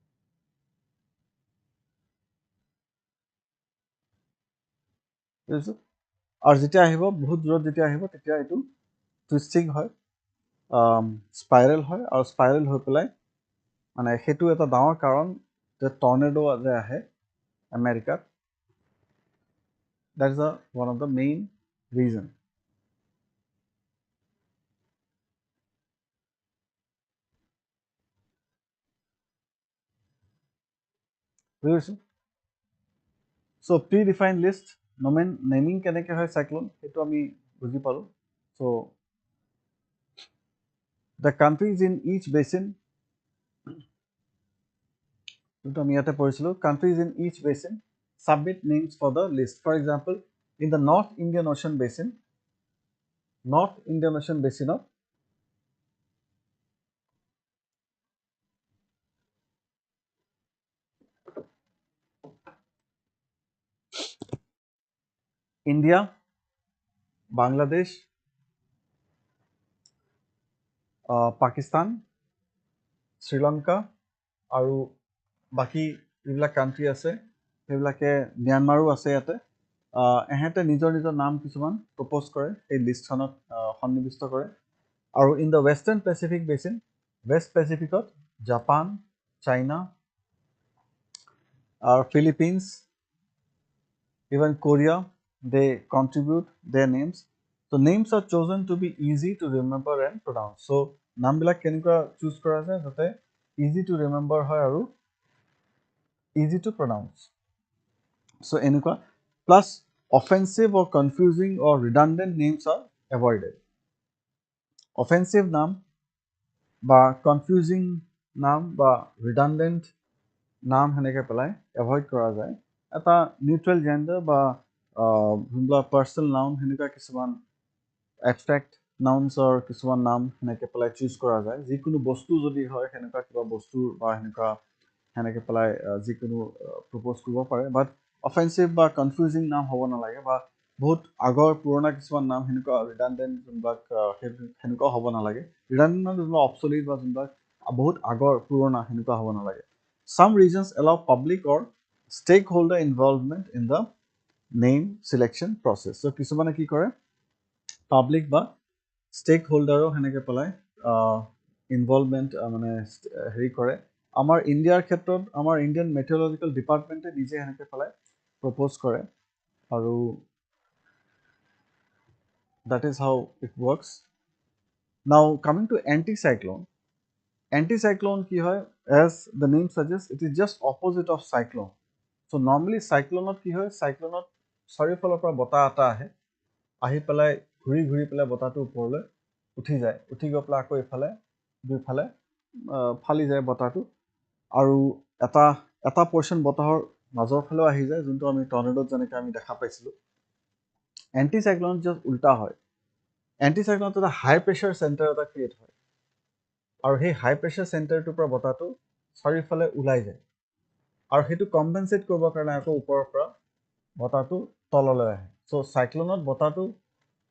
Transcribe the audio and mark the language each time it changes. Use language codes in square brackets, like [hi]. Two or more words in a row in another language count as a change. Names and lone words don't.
[as] বুজিছোঁ আৰু যেতিয়া আহিব বহুত জোৰত যেতিয়া আহিব তেতিয়া এইটো টুইষ্টিং হয় স্পাইৰেল হয় আৰু স্পাইৰেল হৈ পেলাই মানে সেইটো এটা ডাঙৰ কাৰণ যে টৰ্নেডো যে আহে আমেৰিকাত [en] that is one of the main reason বুজিছোঁ so pre-defined list naming [as] কেনেকৈ হয় [en] cyclone [as] সেইটো আমি বুজি পালোঁ [en] so the countries in each basin [as] যোনটো আমি ইয়াতে পঢ়িছিলোঁ [en] countries in each basin submit names for the list for example in the North Indian Ocean basin of India, Bangladesh, Pakistan, Sri Lanka [as] আৰু বাকী যিবিলাক কাণ্ট্ৰি আছে সেইবিলাকে ম্যানমাৰো আছে ইয়াতে এহেঁতে নিজৰ নিজৰ নাম কিছুমান প্ৰপ'জ কৰে এই লিষ্টখনত সন্নিৱিষ্ট কৰে আৰু [en] in the Western Pacific basin West Pacific [as] জাপান চাইনা আৰু ফিলিপিনছ [en] even Korea, they contribute their names. So names are chosen to be easy to remember and pronounce. [as] So নামবিলাক কেনেকুৱা চুজ কৰা যায় যাতে [en] easy to remember [as] হয় আৰু [en] easy to pronounce. So এনেকুৱা plus offensive or confusing or redundant names are avoided. [as] Offensive নাম বা confusing নাম বা redundant নাম সেনেকৈ পেলাই এভইড কৰা যায় এটা [en] neutral gender [as] বা যোনবিলাক [en] personal noun [as] সেনেকুৱা কিছুমান [en] abstract nouns [as] কিছুমান নাম সেনেকৈ পেলাই চুজ কৰা যায় যিকোনো বস্তু যদি হয় সেনেকুৱা কিবা বস্তু বা সেনেকৈ পেলাই যিকোনো প্ৰপ'জ কৰিব পাৰে [en] but offensive [as] বা কনফিউজিং নাম হ'ব নালাগে বা বহুত আগৰ পুৰণা কিছুমান নাম সেনেকুৱা ৰিডাণ্ডেণ্ট যোনবিলাক সেনেকুৱাও হ'ব নালাগে ৰিডাণ্ডেণ্ট মানে যোনবিলাক অবছলিট বা যোনবিলাক বহুত আগৰ পুৰণা সেনেকুৱা হ'ব নালাগে [en] Some regions allow public or stakeholder involvement in the name selection process. [as] So, কিছুমানে কি কৰে পাব্লিক বা ষ্টেকহোল্ডাৰো সেনেকৈ পেলাই ইনভলভমেণ্ট মানে হেৰি কৰে আমাৰ ইণ্ডিয়াৰ ক্ষেত্ৰত আমাৰ ইণ্ডিয়ান মেটেৰলজিকেল ডিপাৰ্টমেণ্টে নিজে সেনেকৈ পেলাই প্ৰপ'জ কৰে আৰু [en] that is how it works. Now coming to anti-cyclone. Anti-cyclone [as] কি হয় [en] as the name suggests it is just opposite of cyclone. So normally cycloneত [as] কি হয় cycloneত চাৰিওফালৰ পৰা বতাহ এটা আহে আহি পেলাই ঘূৰি পেলাই বতাহটো ওপৰলৈ উঠি যায় উঠি গৈ পেলাই আকৌ এইফালে দুইফালে ফালি যায় বতাহটো আৰু এটা পৰ্চন বতাহৰ মাজৰ ফালেও আহি যায় যোনটো আমি টৰ্নেডোত যেনেকৈ আমি দেখা পাইছিলোঁ এণ্টি-চাইক্লনত জাষ্ট উল্টা হয় এণ্টি-চাইক্লনত এটা [en] high pressure center [as] এটা ক্ৰিয়েট হয় আৰু সেই [en] high pressure center [as] পৰা বতাহটো চাৰিওফালে ওলাই যায় আৰু সেইটো কম্পেনচেট কৰিবৰ কাৰণে আকৌ ওপৰৰ পৰা বতাহটো তললৈ আহে [en] so cyclone [as] বতাহটো